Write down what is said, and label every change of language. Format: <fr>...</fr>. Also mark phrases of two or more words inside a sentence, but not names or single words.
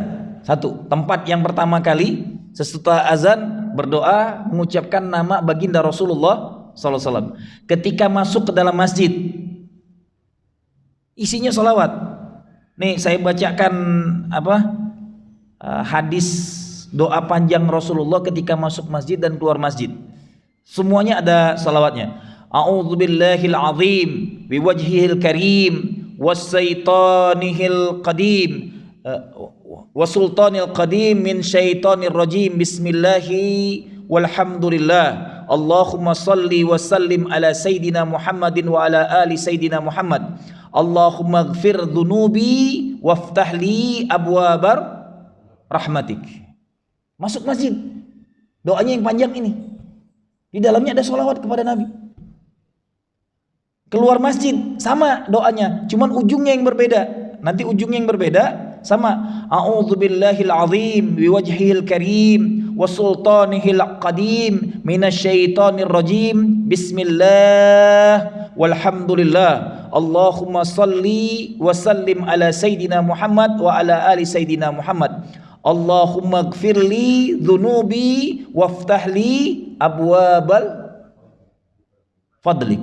<id>Satu, tempat yang pertama kali setelah azan berdoa mengucapkan nama baginda Rasulullah SAW. Ketika masuk ke dalam masjid isinya sholawat. Nih saya bacakan hadis doa panjang Rasulullah ketika masuk masjid dan keluar masjid. Semuanya ada salawatnya.</id> <ar>أعوذ بالله العظيم بوجهه الكريم وشيطانه القديم وسلطان القديم من الشيطان الرجيم بسم الله والحمد لله اللهم صل وسلم على سيدنا محمد وعلى آل سيدنا محمد اللهم اغفر ذنوبي وافتح لي أبواب رحمتك.</ar> <id>Masuk masjid, doanya yang panjang ini, di dalamnya ada sholawat kepada Nabi. Keluar masjid sama doanya, cuman ujungnya yang berbeda. Nanti ujungnya yang berbeda sama.</id> <ar>أعوذ بالله العظيم بوجهه الكريم وسلطانه القديم من الشيطان الرجيم بسم الله والحمد لله اللهم صل وسلم على سيدنا محمد وعلى آل سيدنا محمد اللهم اغفر لي ذنوبي وافتح لي أبواب فضلك.</ar>